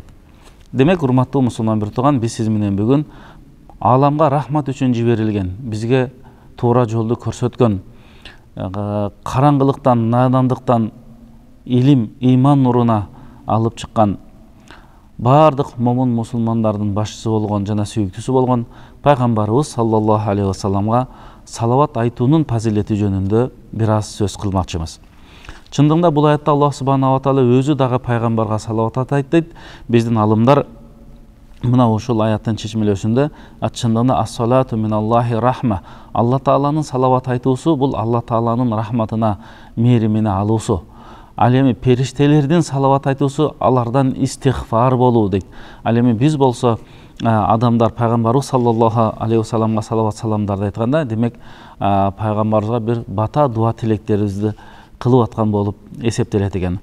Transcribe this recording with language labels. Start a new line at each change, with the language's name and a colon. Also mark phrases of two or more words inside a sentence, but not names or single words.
Kyrgyz: Демек, урматтуу мусулман бир тууган, биз сиз менен бүгүн аламга рахмат үчүн жиберилген, бизге туура жолду көрсөткөн, караңгылыктан, надандыктан илим, иман нуруна алып чыккан бардык момун мусулмандардын башчысы болгон жана сүйүктүүсү болгон пайгамбарыбыз
Arabic: صلى الله عليه وسلم
Kyrgyz: салават айтуунун фазилети жөнүндө бир аз сөз кылмакчыбыз. Чындыгында бул аятта
Arabic: الله سبحانه وتعالى
Kyrgyz: өзү дагы пайгамбарга салават айтат. Биздин алымдар мына ушул аяттын чечмелөөсүндө чындыгында
Arabic: الصلاة من الله رحمة,
Kyrgyz: Алла Тааланын салават айтуусу бул Алла Тааланын рахматына, мээримине алуусу. Ал эми периштелердин салават айтуусу алардан истигфар болуу дейт. Ал эми биз болсо адамдар пайгамбарыбыз
Arabic: صلى الله عليه وسلم
Kyrgyz: салават саламдарды айтканда, демек пайгамбарыбызга бир бата дуа тилектерибизди кылып аткан болуп эсептелет экен.